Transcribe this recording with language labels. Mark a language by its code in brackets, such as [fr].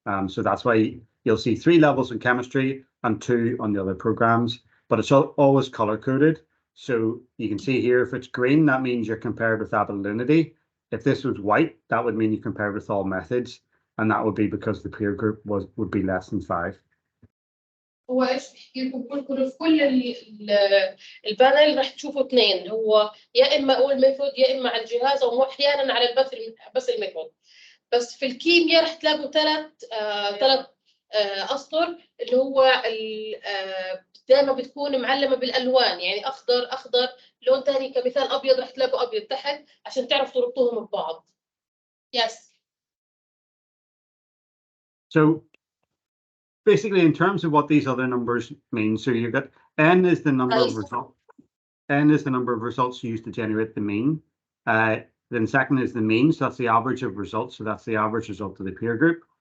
[en] So that's why you'll see 3 levels in chemistry and 2 on the other programs, but it's always color coded. So you can see here, if it's green, that means you're compared with Abelinity. If this was white, that would mean you compared with all methods, and that would be because the peer group would be less than 5. [ar] هو ايش بحكي لكم كل في كل البانل رح تشوفوا 2، هو يا اما اقول ميثود يا اما على الجهاز او احيانا على البث بس الميثود. بس في الكيمياء رح تلاقوا 3 اسطر اللي هو دائما بتكون معلمه بالالوان، يعني اخضر لون ثاني كمثال ابيض رح تلاقوا ابيض تحت عشان تعرفوا تربطوهم ببعض. [en] Yes. So basically, in terms of what these other numbers mean, so you got n is the number of results. N is the number of results used to generate the mean. Then second is the mean, so that's the average of results. So that's the average result of the peer group.